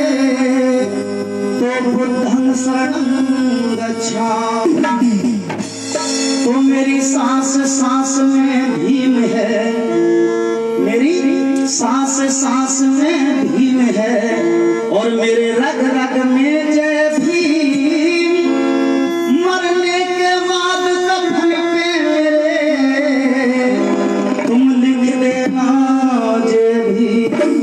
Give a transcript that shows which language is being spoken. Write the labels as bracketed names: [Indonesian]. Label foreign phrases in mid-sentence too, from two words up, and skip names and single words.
[Pali] तो बुद्धं शरणं गच्छामि। [Hindi] तो मेरी सांस सांस में भीम है, मेरी सांस सांस में भीम है, और मेरे रग रग में जय भीम। मरने के बाद कफन पे मेरे तुम लिख देना जय भीम।